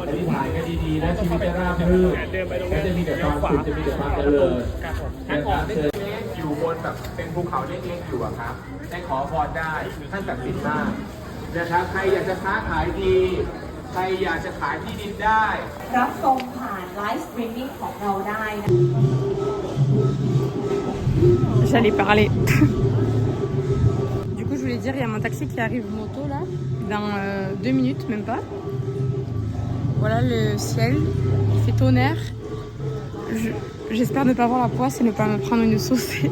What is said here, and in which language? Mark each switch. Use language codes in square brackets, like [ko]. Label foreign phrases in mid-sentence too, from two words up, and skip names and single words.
[th] อธิษฐานกันดีๆและชีวิตจะราบรื่นและจะมีแต่ความสุขจะมีแต่ความเจริญนะครับเชิญอยู่บนแบบเป็นภูเขาเล็กๆอยู่อะครับได้ขอพรได้ท่านศักดิ์สิทธิ์มากนะครับใครอยากจะค้าขายดีใครอยากจะขายที่ดินได้ รับชมผ่านไลฟ์สตรีมมิ่งของเราได้นะ [fr] J'allais parler. Du coup, je voulais dire, il y a mon taxi qui arrive moto là, dans 2 minutes, même pas. Voilà le ciel, il fait tonnerre. J'espère ne pas voir la poisse et ne pas me prendre une saucée.